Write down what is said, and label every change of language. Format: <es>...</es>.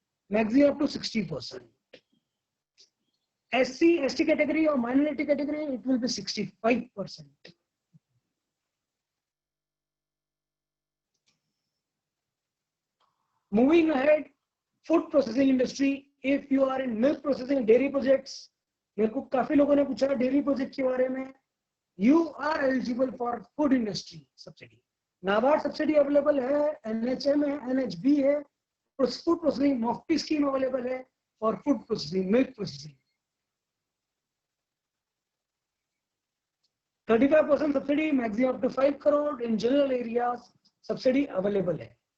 <en>Maximum up to 60%. SC, ST category or minority category, it will be 65%. Moving ahead, food processing industry. If you are in milk processing, dairy projects,</en> <hi>मेरे को काफी लोगों ने पूछा dairy project के बारे में.</hi> <en>You are eligible for food industry subsidy.</en> <hi>NABARD subsidy available है, NHM है, NHB है.</hi> <en>Food processing MOFPI scheme available है for food processing, milk processing. 35% subsidy, maximum up to 5 crore in general areas subsidy available है.</en>